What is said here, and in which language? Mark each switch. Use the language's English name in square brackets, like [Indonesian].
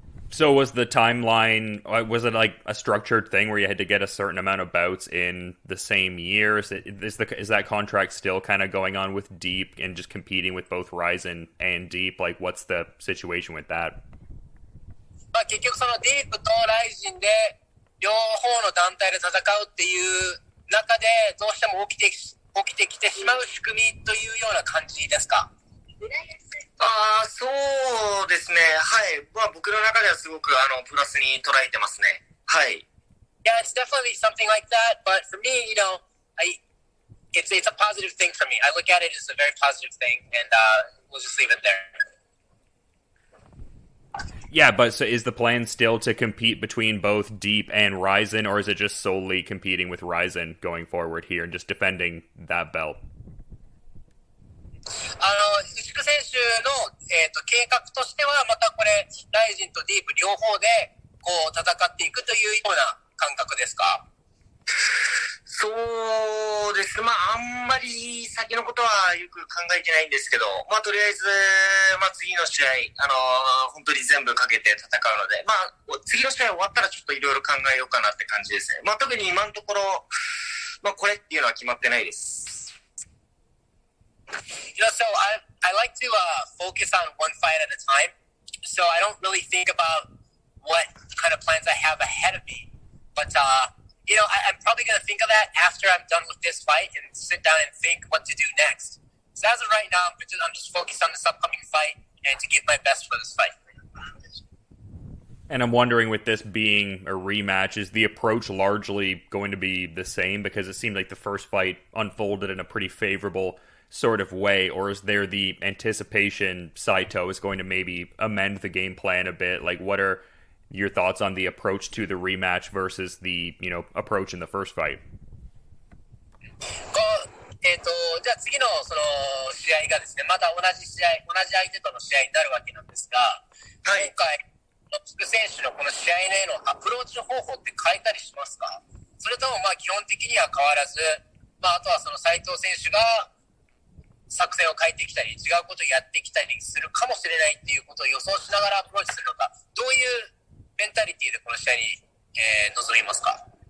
[English] So was the timeline, was it like a structured thing where you had to get a certain amount of bouts in the same year? Is that contract still kind of going on with Deep and just competing with both Rizin and Deep? Like, what's the situation with that? [Japanese] 結局そのディープとライジンで両方の団体で戦うっていう中でどうしても起きてきてしまう仕組みというような感じですか？そうですね。はい。僕の中ではすごくプラスに捉えてますね。はい。 [English] Yeah, it's definitely something like that. But for me, it's a positive thing for me. I look at it as a very positive thing, and we'll just leave it there. Yeah, but so is the plan still to compete between both Deep and Rizin, or is it just solely competing with Rizin going forward here and just defending that belt? [Japanese] 牛久選手の、計画としては、またこれ、ライジンとディープ両方で、こう、戦っていくというような感覚ですか？そうですね。まあ、あんまり先のことはよく考えてないんですけど、まあ、とりあえず、まあ、次の試合、本当に全部かけて戦うので、まあ、次の試合終わったらちょっといろいろ考えようかなって感じですね。まあ、特に今のところ、まあ、これっていうのは決まってないです。 [English] You know, so I like to focus on one fight at a time. So I don't really think about what kind of plans I have ahead of me. But, you know, I'm probably going to think of that after I'm done with this fight and sit down and think what to do next. So as of right now, I'm just focused on this upcoming fight and to give my best for this fight. And I'm wondering, with this being a rematch, is the approach largely going to be the same? Because it seemed like the first fight unfolded in a pretty favorable sort of way, or is there the anticipation Saito is going to maybe amend the game plan a bit? Like, what are your thoughts on the approach to the rematch versus the, you know, approach in the first fight? [Japanese] じゃあ次のその試合がですね、また同じ相手との試合になるわけなんですが、はい、今回、福選手のこの試合へのアプローチ方法って変えたりしますか？それともまあ基本的には変わらず、まあ、あとはその斉藤選手が作戦を変えてきたり、違うことをやってきたりするかもしれないっていうことを予想しながらアプローチするのか、どういうメンタリティでこの試合に、臨みますか？